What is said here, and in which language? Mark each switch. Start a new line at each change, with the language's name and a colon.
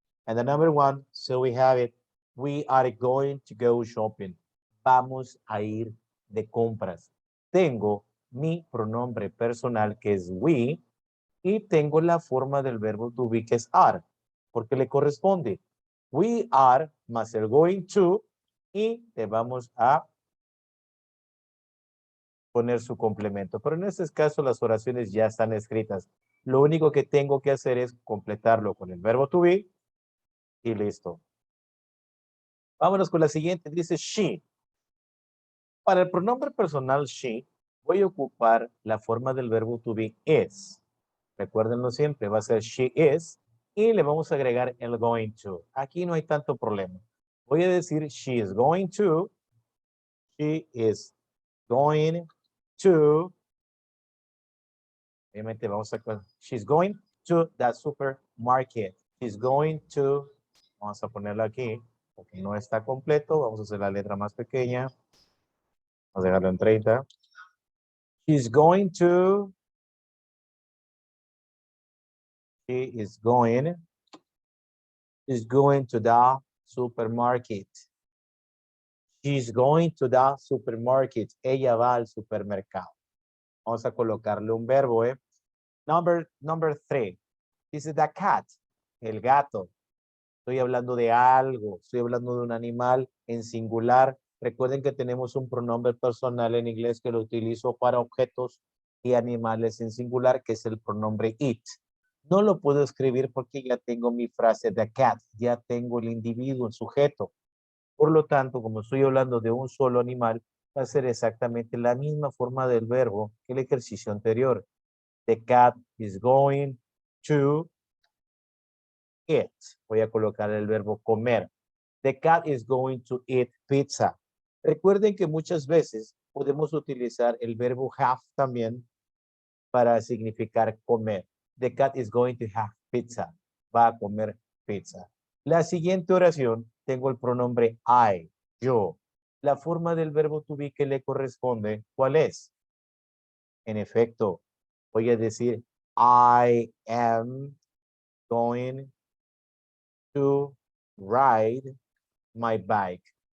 English: And the number one, so we have it, we are going to go shopping.
Spanish: Vamos a ir de compras. Tengo mi pronombre personal que es we y tengo la forma del verbo to be que es are, porque le corresponde.
English: We are
Spanish: más el going to y le vamos a poner su complemento. Pero en este caso las oraciones ya están escritas. Lo único que tengo que hacer es completarlo con el verbo to be y listo. Vámonos con la siguiente. Dice she. Para el pronombre personal she, voy a ocupar la forma del verbo to be is. Recuérdenlo siempre, va a ser she is y le vamos a agregar el going to. Aquí no hay tanto problema. Voy a decir
English: she is going to, she is going to.
Spanish: Obviamente vamos a,
English: she's going to the supermarket. She's going to,
Spanish: vamos a ponerlo aquí, porque no está completo. Vamos a hacer la letra más pequeña. Vamos a dejarlo en 30.
English: She's going to, she is going, she's going to the supermarket. She's going to the supermarket.
Spanish: Ella va al supermercado. Vamos a colocarle un verbo, ¿eh?
English: Number three. This is the cat,
Spanish: el gato. Estoy hablando de algo, estoy hablando de un animal en singular. Recuerden que tenemos un pronombre personal en inglés que lo utilizo para objetos y animales en singular, que es el pronombre it. No lo puedo escribir porque ya tengo mi frase the cat, ya tengo el individuo, el sujeto. Por lo tanto, como estoy hablando de un solo animal, va a ser exactamente la misma forma del verbo que el ejercicio anterior.
English: The cat is going to eat.
Spanish: Voy a colocar el verbo comer.
English: The cat is going to eat pizza.
Spanish: Recuerden que muchas veces podemos utilizar el verbo have también para significar comer.
English: The cat is going to have pizza.
Spanish: Va a comer pizza. La siguiente oración, tengo el pronombre I, yo. La forma del verbo to be que le corresponde, ¿cuál es? En efecto, voy a decir
English: I am going to ride my bike.